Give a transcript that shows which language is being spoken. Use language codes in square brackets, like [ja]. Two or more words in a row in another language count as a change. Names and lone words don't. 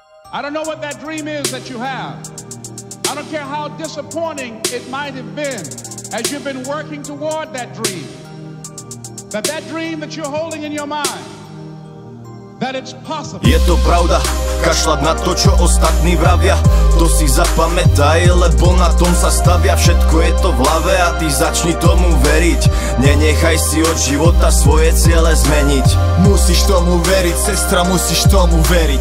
[en] I don't know what that dream is that you have. I don't care how disappointing it might have been as you've been working toward that dream. That dream that you're holding in your mind, that it's possible. [sk] Je to pravda, kašľať na to, čo ostatní vravia. To si zapamätaj, lebo na tom sa stavia. Všetko je to v hlave a ty začni tomu veriť. Nenechaj si od života svoje ciele zmeniť. Musíš tomu veriť, sestra, musíš tomu veriť.